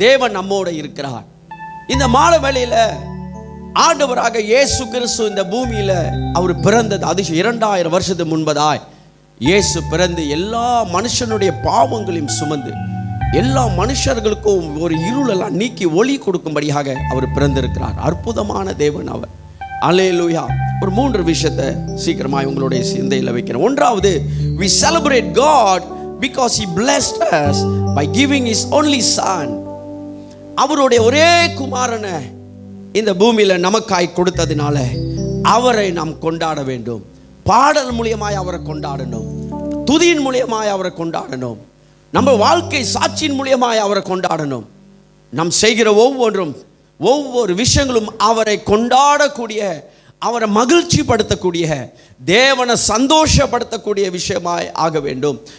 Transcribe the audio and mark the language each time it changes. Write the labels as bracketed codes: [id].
[ta] தேவன் நம்மோட இருக்கிறார். இந்த மாலை வேளையில ஆண்டவராக இயேசு கிறிஸ்து இந்த பூமியில அவர் பிறந்தது அதிகம் 2000 வருஷத்துக்கு முன்பதாய் இயேசு பிறந்து எல்லா மனுஷனுடைய பாவங்களையும் சுமந்து எல்லா மனுஷர்களுக்கும் ஒரு இருளெல்லாம் நீக்கி ஒளி கொடுக்கும்படியாக அவர் பிறந்திருக்கிறார். அற்புதமான தேவன் அவர். அல்லேலூயா. ஒரு 3 விஷயத்தை சீக்கிரமாக உங்களுடைய சிந்தையில் வைக்கிறேன். ஒன்றாவது, [en] we celebrate God because he blessed us by giving his only son. [ta] அவருடைய ஒரே குமாரனை இந்த பூமியில நமக்காய் கொடுத்ததினால அவரை நாம் கொண்டாட வேண்டும். பாடல் மூலியமாய் அவரை கொண்டாடணும், துதியின் மூலியமாய் அவரை கொண்டாடணும், நம்ம வாழ்க்கை சாட்சியின் மூலியமாய் அவரை கொண்டாடணும். நாம் செய்கிற ஒவ்வொரு விஷயங்களும் அவரை கொண்டாடக்கூடிய, அவரை மகிழ்ச்சி படுத்தக்கூடிய, தேவனை சந்தோஷப்படுத்தக்கூடிய விஷயமாய் ஆக வேண்டும்.